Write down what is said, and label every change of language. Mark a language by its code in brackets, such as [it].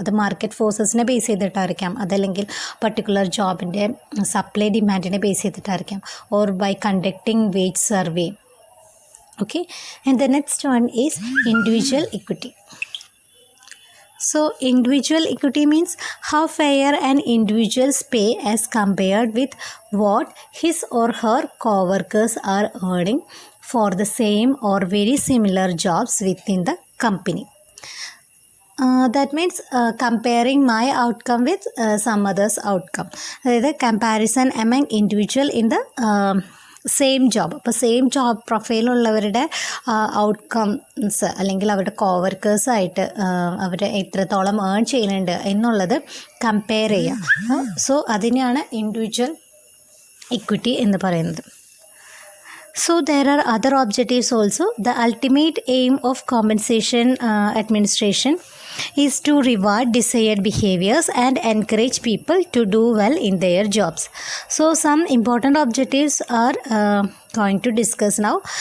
[ml] അത് market ഫോഴ്സസിനെ base ചെയ്തിട്ടായിരിക്കാം, അതല്ലെങ്കിൽ particular ജോബിൻ്റെ supply ഡിമാൻഡിനെ base ചെയ്തിട്ടായിരിക്കാം, [en] Or by conducting wage survey. Okay, and the next one is individual equity. So individual equity means how fair an individual's pay as compared with what his or her co-workers are earning for the same or very similar jobs within the company. That means comparing my outcome with some others' outcome. The comparison among individual in the same job. [ml] അപ്പോൾ same job പ്രൊഫൈലുള്ളവരുടെ outcomes അല്ലെങ്കിൽ അവരുടെ കോവർക്കേഴ്സായിട്ട് അവർ എത്രത്തോളം earn ചെയ്യുന്നുണ്ട് എന്നുള്ളത് compare ചെയ്യുക. So അതിനെയാണ് individual equity എന്ന് പറയുന്നത്. [en] So there are other objectives also. The ultimate aim of compensation administration is to reward desired behaviors and encourage people to do well in their jobs. So some important objectives are going to discuss now.